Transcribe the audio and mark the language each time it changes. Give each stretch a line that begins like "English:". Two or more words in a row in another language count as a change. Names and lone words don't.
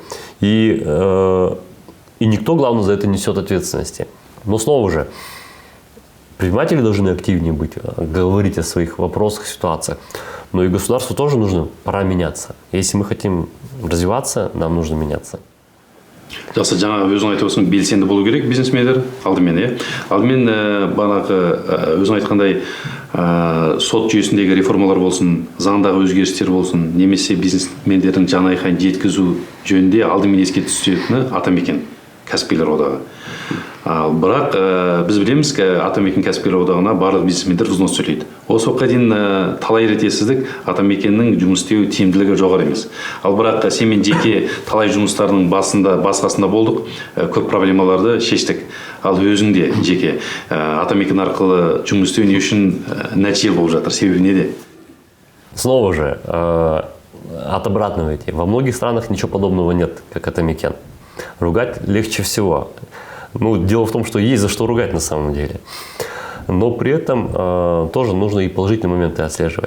Russian: И никто, главное, за это несет ответственности. Но снова же, предприниматели должны активнее быть, говорить о своих вопросах, ситуациях. Но и государству тоже пора меняться. Если мы хотим развиваться, нам нужно меняться.
Kazakh: Жақсы, жаңа өзің айтып отырсың, белсенді болу керек бизнесмендер алдымен, бағанағы өзің айтқандай сот жүйесіндегі реформалар болсын, заңдағы өзгерістер болсын, немесе бизнесмендердің жан айқайын жеткізу жөнінде алдымен еске түсетіні Атамекен кәсіпкерлер одағы. Бірақ біз білеміз, Атамекен кәсіпкерлер одағына барлық бизнесмендер взнос төлейді. Осы уақытқа дейін талай рет естідік, Атамекеннің жұмыс істеу тиімділігі жоғары емес. Ал бірақ сенімен жеке талай жұмыстардың басқасында болдық, көп проблемаларды шештік. Ал өзің де жеке Атамекен арқылы жұмыс істеу не үшін нәтижелі болып жатыр, себебі неде?
Russian: Снова же, от обратного идти. Во многих странах ничего подобного нет, как Атамекен. Ругать легче всего. Дело в том, что есть за что ругать на самом деле. Но при этом тоже нужно и положительные моменты отслеживать.